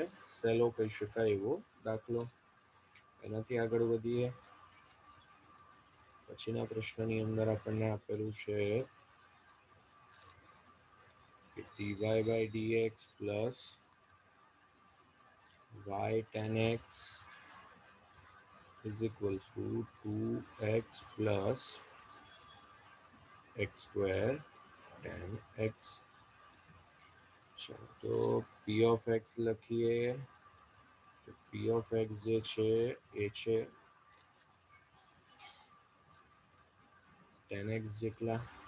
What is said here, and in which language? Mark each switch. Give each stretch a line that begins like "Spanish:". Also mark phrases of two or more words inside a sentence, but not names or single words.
Gujarati: સહેલો કહી શકાય એવો દાખલો. એનાથી આગળ વધીએ. પછીના પ્રશ્નની અંદર આપણને આપેલું છે કે dy/dx પ્લસ y tan x
English: is equals to 2x plus x² tan x.
Gujarati: તો
English: p of x
Gujarati: લખીએ તો
English: p of x
Gujarati: જે છે એ છે tan x જેટલા.